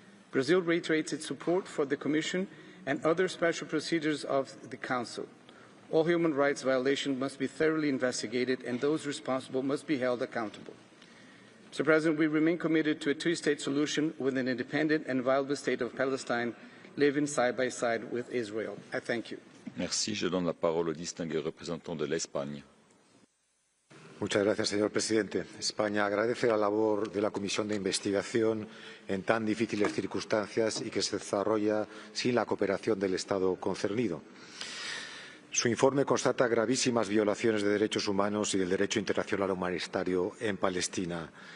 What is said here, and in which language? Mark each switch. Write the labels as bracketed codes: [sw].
[en] Brazil reiterates its support for the Commission and other special procedures of the Council. All human rights violations must be thoroughly investigated and those responsible must be held accountable. Mr. President, we remain committed to a two-state solution with an independent and viable state of Palestine living side by side with Israel. I thank you. [fr] Merci. Je donne la parole au distingué représentant de l'Espagne. [es] Muchas gracias, señor presidente. España agradece la labor de la Comisión de Investigación en tan difíciles circunstancias y que se desarrolla sin la cooperación del Estado concernido. Su informe constata gravísimas violaciones de derechos humanos y del derecho internacional humanitario en Palestina.